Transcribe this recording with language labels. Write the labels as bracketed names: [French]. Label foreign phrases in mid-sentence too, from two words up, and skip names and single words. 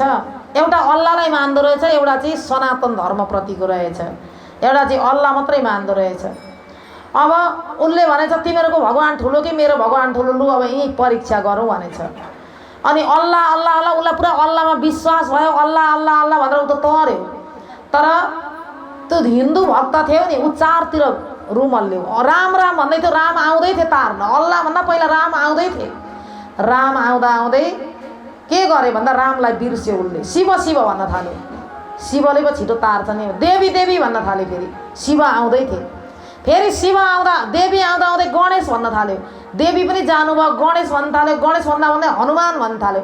[Nepali] एउटा अल्लाहलाई मान्दो रहेछ, एउटा चाहिँ सनातन धर्मप्रतिको रहेछ, एउटा चाहिँ अल्लाह मात्रै मान्दो रहेछ। अब उनले भनेछ तिमीहरूको भगवान ठुलो कि मेरो भगवान ठुलो, लु अब यहीँ परीक्षा गरौँ भनेछ। अनि अल्लाह अल्लाह अल्लाह उसलाई पुरा अल्लाहमा विश्वास भयो, अल्लाह अल्लाह अल्लाह भनेर ऊ त तर्यो। तर त्यो हिन्दू भक्त थियो नि, ऊ चारतिर रुमल्यो, राम राम भन्दै थियो, राम आउँदै थियो तार्न, अल्लाह भन्दा पहिला राम आउँदै थिए। राम आउँदा आउँदै के गरे भन्दा रामलाई बिर्स्यो उसले, शिव शिव भन्न थाल्यो। शिवले पो छिटो तार्छ नि, देवी देवी भन्न थाल्यो। फेरि शिव आउँदै थिए, फेरि शिव आउँदा देवी आउँदा आउँदै गणेश भन्न थाल्यो, देवी पनि जानुभयो, गणेश भन्न थाल्यो, गणेश भन्दा भन्दै हनुमान भन्न थाल्यो।